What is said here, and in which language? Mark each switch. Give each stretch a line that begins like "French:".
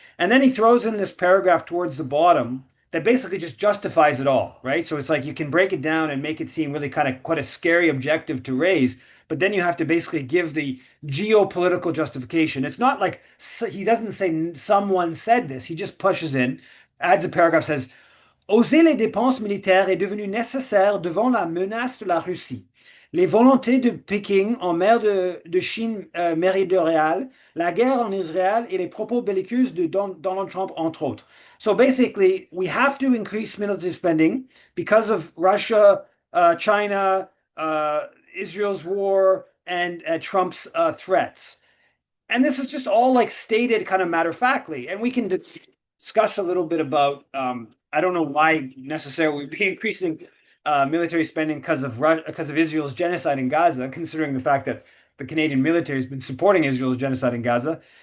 English: And then he throws in this paragraph towards the bottom that basically just justifies it all, right? So it's like you can break it down and make it seem really kind of quite a scary objective to raise, but then you have to basically give the geopolitical justification. It's not like he doesn't say someone said this. He just pushes in, adds a paragraph, says,
French: Oser les dépenses militaires est devenu nécessaire devant la menace de la Russie. Les volontés de Pékin en mer de Chine méridionale, la guerre en Israël et les propos belliqueux de Donald Trump, entre autres.
English: So basically, we have to increase military spending because of Russia, China, Israel's war, and Trump's threats. And this is just all like stated kind of matter of factly. And we can discuss a little bit about, I don't know why necessarily we'd be increasing military spending because of Israel's genocide in Gaza, considering the fact that the Canadian military has been supporting Israel's genocide in Gaza.